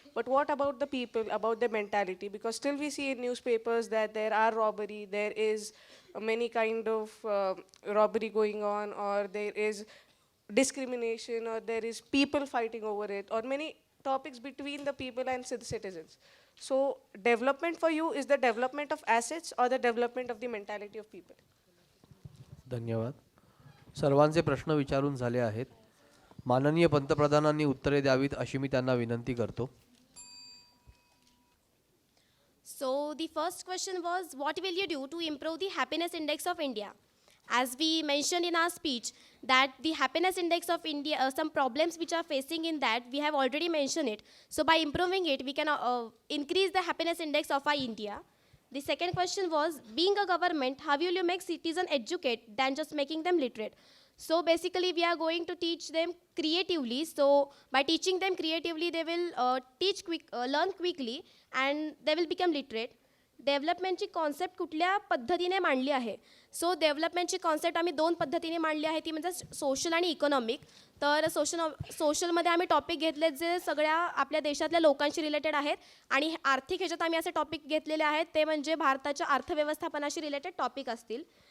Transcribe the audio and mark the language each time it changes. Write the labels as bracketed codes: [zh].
[en] But what about the people, about their mentality? Because still we see in newspapers that there are robbery, there is many kind of robbery going on, or there is discrimination, or there is people fighting over it, or many topics between the people and the citizens. So development for you is the development of assets or the development of the mentality of people? [mr] धन्यवाद. सर्वांचे प्रश्न विचारून झाले आहेत. माननीय पंतप्रधानांनी उत्तरे द्यावीत अशी मी त्यांना विनंती करतो. [en] So the first question was, what will you do to improve the happiness index of India? as we mentioned in our speech, that the happiness index of India, some problems which are facing in that, we have already mentioned it. So by improving it, we can increase the happiness index of our India. The second question was, being a government, how will you make citizens educate than just making them literate? So basically, we are going to teach them creatively. So by teaching them creatively, they will learn quickly, and they will become literate. [mr] डेव्हलपमेंटची concept कुठल्या पद्धतीने मांडली आहे? So डेव्हलपमेंटची concept आम्ही 2 पद्धतीने मांडली आहे, ती म्हणजे सोशल आणि इकॉनॉमिक. तर सोशलमध्ये आम्ही टॉपिक घेतले जे सगळ्या आपल्या देशातल्या लोकांशी रिलेटेड आहेत, आणि आर्थिक ह्याच्यात आम्ही असे टॉपिक घेतलेले आहेत ते म्हणजे भारताच्या अर्थव्यवस्थापनाशी रिलेटेड टॉपिक असतील.